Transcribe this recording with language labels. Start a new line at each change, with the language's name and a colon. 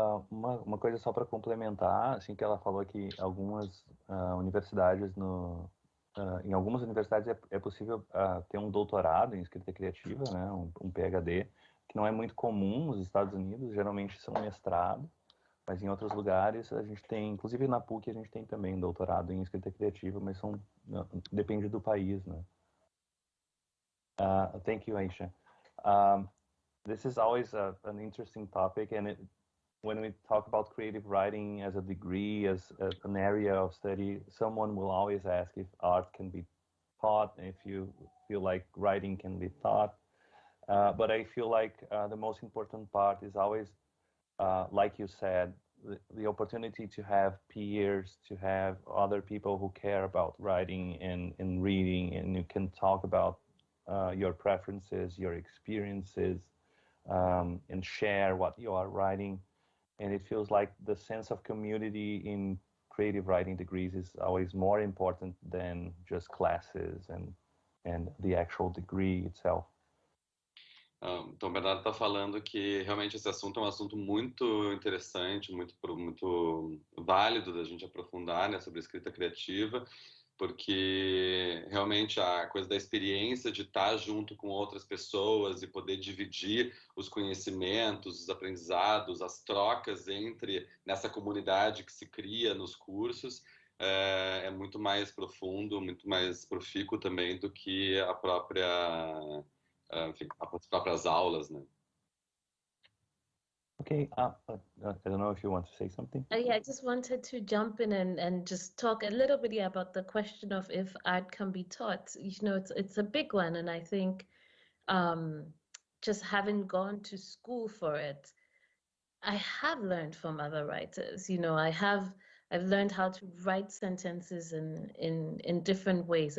Portuguese: Uma coisa só para complementar, assim, que ela falou que algumas universidades em algumas universidades é possível ter um doutorado em escrita criativa, né, um PhD, que não é muito comum nos Estados Unidos, geralmente são mestrado, mas em outros lugares a gente tem, inclusive na PUC a gente tem também doutorado em escrita criativa, mas depende do país, né.
English: Thank you, Ayesha. This is always an interesting topic, and when we talk about creative writing as a degree, as an area of study, someone will always ask if art can be taught, if you feel like writing can be taught. But I feel like the most important part is always, like you said, the opportunity to have peers, to have other people who care about writing and reading, and you can talk about your preferences, your experiences, and share what you are writing. And it feels like the sense of community in creative writing degrees is always more important than just classes and the actual degree itself.
Portuguese: Então, o Bernardo está falando que realmente esse assunto é um assunto muito interessante, muito válido da gente aprofundar, né, sobre escrita criativa, porque realmente a coisa da experiência de estar junto com outras pessoas e poder dividir os conhecimentos, os aprendizados, as trocas nessa comunidade que se cria nos cursos, é muito mais profundo, muito mais profícuo também do que as próprias aulas, né?
English: Okay, I don't know if you want to say something. Yeah, I just wanted to jump in and just talk a little bit about the question of if art can be taught. You know, it's a big one, and I think just having gone to school for it, I have learned from other writers. You know, I've learned how to write sentences in different ways.